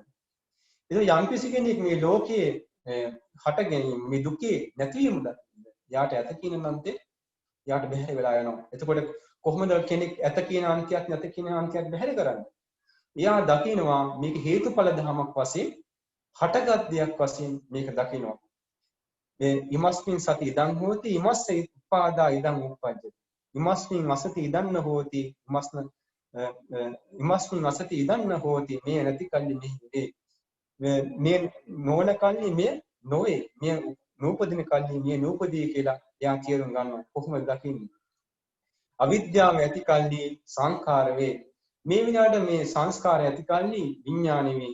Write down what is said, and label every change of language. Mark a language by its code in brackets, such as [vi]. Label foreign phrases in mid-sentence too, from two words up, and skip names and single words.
[si] ඒක යම් කිසි කෙනෙක් මේ ලෝකයේ හට ගැනීම මේ දුකේ නැතිවීම දකීද? යාට ඇත කියන අන්තය යාට බැහැර වෙලා යනවා. එතකොට කොහොමද කෙනෙක් ඇත කියන අන්තයත් නැත කියන අන්තයත් බැහැර කරන්නේ? එයා දකිනවා මේක හේතුඵල ධමයක් වශයෙන් හටගත් දෙයක් වශයෙන් මේක දකිනවා. [pi] ඉමස්මින් සති ඉදං හෝති ඉමස්ස උපාදා ඉදං උප්පජ්ජති. ඉමස්මින් අසති ඉදං හෝති ඉමස්මින් අසති ඉදං හෝති [si] මේ නැති කල්ලි මෙහි මේ නොවන කල්ලි මේ නොවේ. මේ නූපදින කල්ලි මේ නූපදී කියලා එයා තේරුම් ගන්නවා. කොහොමද දකින්නේ? අවිද්‍යාව ඇති කල්ලි සංඛාර වේ. මේ විනාඩ මේ සංස්කාරය ඇති කල්ලි විඥානෙ වේ.